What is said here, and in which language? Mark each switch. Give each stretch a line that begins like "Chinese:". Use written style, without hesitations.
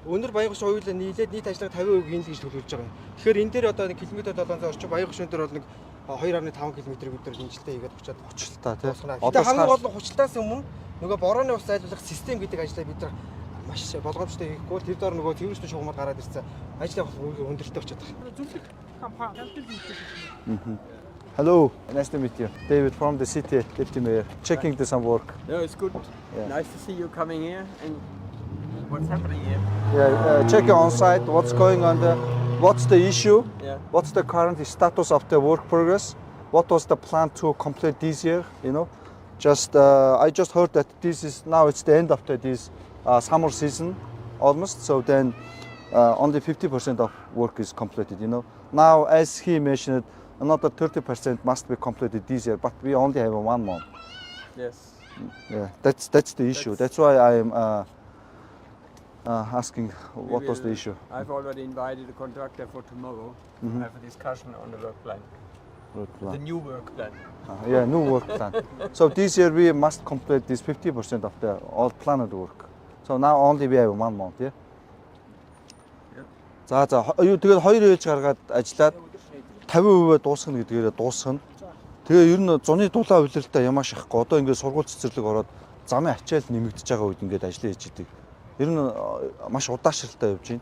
Mongolian: Өнөр Баянхуш хоёулаа нийлээд нийт ажлага 50% гинл гэж төлөвлөж байгаа юм. Тэгэхээр энэ дээр одоо 1 км 700 орчим Баянхуш өндөр бол нэг 2.5 км өдөр хэмжилтээ хийгээд очиад Хучлаа тий. Одоо хамгийн гол нь хучлаас өмнө нөгөө борооны ус зайлуулах систем гэдэг ажлаа бид нар маш болгоомжтой хийхгүй. Тэр доор нөгөө тэрвэрчтэй шугамд гараад ирсэн. Ажлын өндөртэй очиад байгаа. Зүрлэх компани хэлбэл
English: Hello, nice to meet you. David from the city, Deputy Mayor. Checking the some work. Yeah, it's good. Yeah. Nice to see you coming here and what's happening here. Yeah, checking on site, what's going on there, what's the issue, Yeah. what's the current status of the work progress, what was the plan to complete this year, you know. I just heard that this is now it's the end of this summer season almost, so then only 50% of work is completed, you know. Now, as he mentioned, another 30% must be completed this year, but we only have 1 month. Yes. Yeah, that's the issue. That's why I am asking what was the issue. I've already invited the contractor for tomorrow to have a discussion on the work plan, Work plan. the new work plan. Yeah, new work plan. So this year we must complete this 50% of the all planned work. So now only we have 1 month, yeah.
Mongolian: За юу тэгээд 2 ээлж гаргаад ажиллаад 50% дуусгана гэдгээрээ дуусгана. Тэгээ ер нь зуны дулаан улиралтай ямаа шахахгүй. Одоо ингээд сургууль цэцэрлэг ороод замын ачаал нэмэгдэж байгаа үед ингээд ажиллаа хийж идэг. Ер нь маш удаашралтай явж байна.